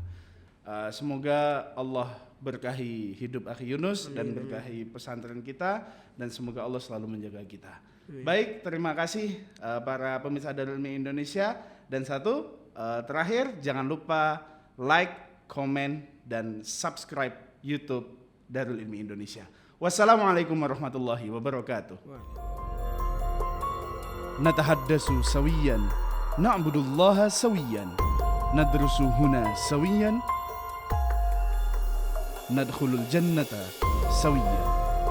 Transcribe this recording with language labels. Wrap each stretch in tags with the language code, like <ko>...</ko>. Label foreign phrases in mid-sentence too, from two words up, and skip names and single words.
<id>Semoga Allah berkahi hidup Akhi Yunus dan berkahi pesantren kita, dan semoga Allah selalu menjaga kita. Baik, terima kasih para pemirsa Darul Ilmi Indonesia. Dan satu terakhir, jangan lupa like, komen, dan subscribe YouTube Darul Ilmi Indonesia.</id> <ar>والسلام عليكم ورحمة الله وبركاته. نتحدث سويا نعبد الله سويا ندرس هنا سويا ندخل الجنة سويا.</ar>